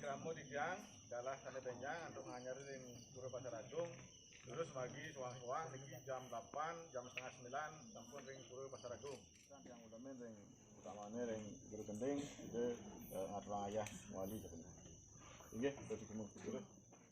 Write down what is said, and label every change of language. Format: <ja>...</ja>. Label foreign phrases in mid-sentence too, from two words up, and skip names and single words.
<ban>tidiang dalah sana benjang untuk nganyar ring Pura Pasar Agung. Terus bagi suang-suang niki jam 8, jam setengah 9 sampun ring Pura Pasar Agung. Yang utamanya ring utamanya ring Guru Gending itu ngatur ayah wali sebenarnya.</ban> <id>Oke, terus ketemu.</id>